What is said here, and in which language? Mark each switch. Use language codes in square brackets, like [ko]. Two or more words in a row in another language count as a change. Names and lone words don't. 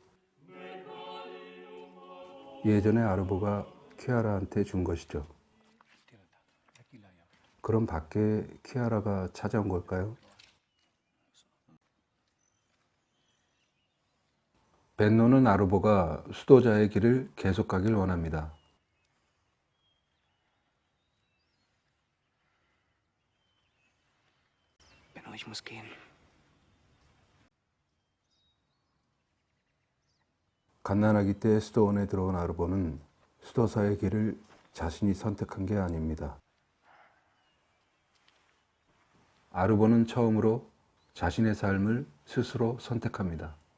[ko] 예전에 아르보가 키아라한테 준 것이죠. 그럼 밖에 키아라가 찾아온 걸까요? 벤노는 아르보가 수도자의 길을 계속 가길 원합니다. [de] Benno, ich muss gehen. [ko] 갓난아기 때 수도원에 들어온 아르보는 수도사의 길을 자신이 선택한 게 아닙니다. 아르보는 처음으로 자신의 삶을 스스로 선택합니다.